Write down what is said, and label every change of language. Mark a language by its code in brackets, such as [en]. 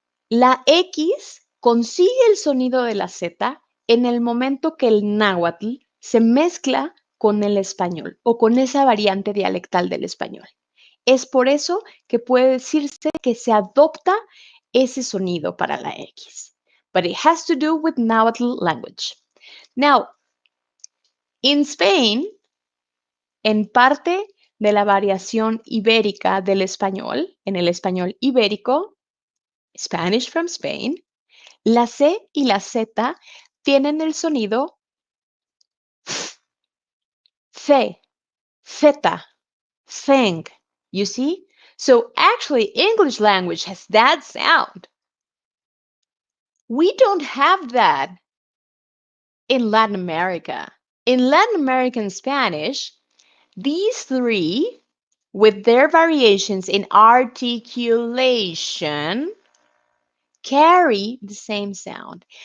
[es] La X consigue el sonido de la Z en el momento que el náhuatl se mezcla con el español o con esa variante dialectal del español. Es por eso que puede decirse que se adopta ese sonido para la X. [en] But it has to do with Nahuatl language. Now, in Spain, [es] en parte de la variación ibérica del español, en el español ibérico, [en] Spanish from Spain, [es] la C y la Z tienen el sonido C, Z, thing. [en] You see? So actually, English language has that sound. We don't have that in Latin America. In Latin American Spanish, these three, with their variations in articulation, carry the same sound.